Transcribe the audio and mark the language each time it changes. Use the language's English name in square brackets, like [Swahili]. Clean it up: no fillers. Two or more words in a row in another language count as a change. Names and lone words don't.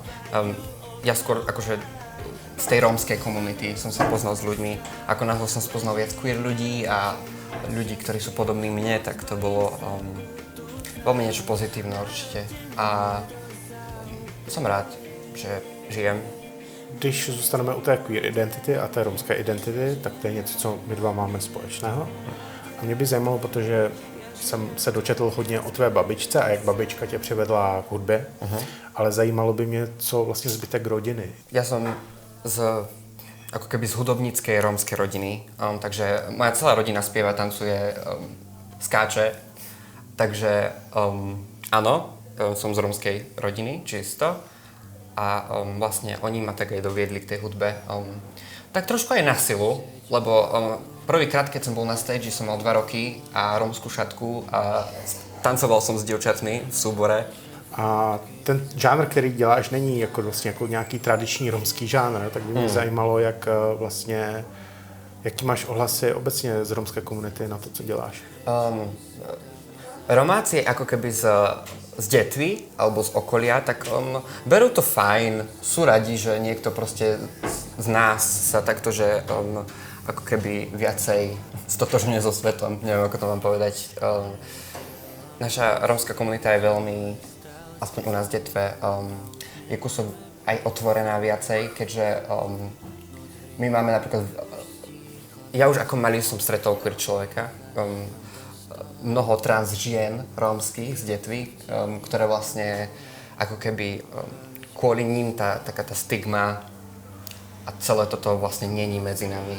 [Slovak] Ja skôr akože z tej rómskej komunity som sa poznal s ľuďmi. Ako náhle som spoznal viac queer ľudí a ľudí, ktorí sú podobní mne, tak to bolo veľmi niečo pozitívne určite. A som rád, že žijem. [Czech] Když zůstaneme u té queer identity a té romské identity, tak to je něco, co my dva máme společného. A mě by zajímalo, protože jsem se dočetl hodně o tvé babičce a jak babička tě přivedla k hudbě, ale zajímalo by mě, co vlastně zbytek rodiny. [Slovak] Ja som ako keby z hudobníckej rómskej rodiny, takže moja celá rodina spieva, tancuje, skáče, takže áno, som z rómskej rodiny, čisto. A vlastne oni ma tak aj doviedli k tej hudbe. Tak trošku aj na silu, lebo prvýkrát, keď som bol na stage, som mal 2 roky a rómsku šatku a tancoval som s dievčatmi v súbore. [Czech] A ten žánr, který děláš, není jako vlastně jako nějaký tradiční romský žánr, tak by mě zajímalo, jaký máš ohlasy obecně z romské komunity na to, co děláš. [Slovak] Romáci ako keby z Detvy alebo z okolia, tak berú to fajn, sú radi, že niekto proste z nás sa takto, že ako keby viacej stotožňuje so svetom, neviem ako to mám povedať. Naša rómska komunita je veľmi, aspoň u nás v Detve, je kusok aj otvorená viacej, keďže my máme napríklad, ja už ako malý som stretol queer človeka, mnoho trans žien rómskych z Detvy, ktoré vlastne ako keby kvôli ním taká tá stigma a celé toto vlastne není medzi nami.